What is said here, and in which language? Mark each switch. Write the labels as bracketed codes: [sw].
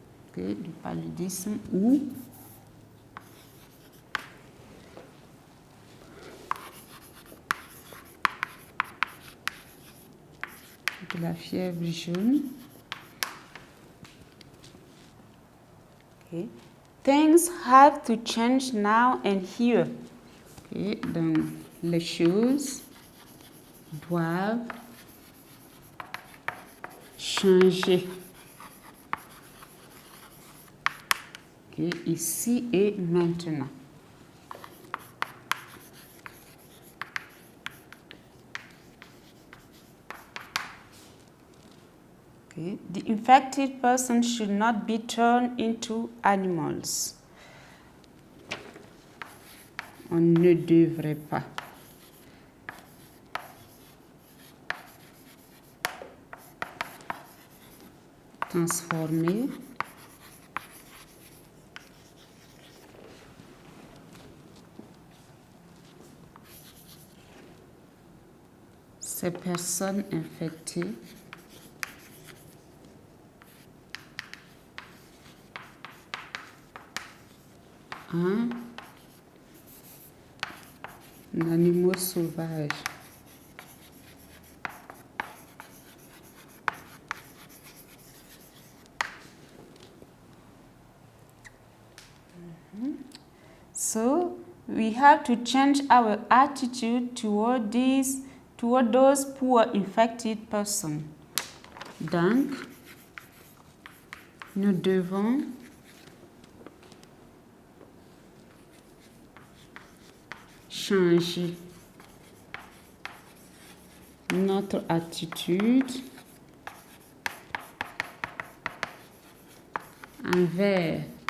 [fr] Okay, du paludisme ou de la fièvre jaune. Okay. [en] Things have to change now and here. Okay. [fr] Donc, les choses doivent changer. Okay. Ici et maintenant. Okay. [en] The infected person should not be turned into animals. [fr] On ne devrait pas transformer ces personnes infectées en animaux sauvages. [en] So we have to change our attitude toward those poor infected persons. [fr] Donc, nous devons changer notre attitude envers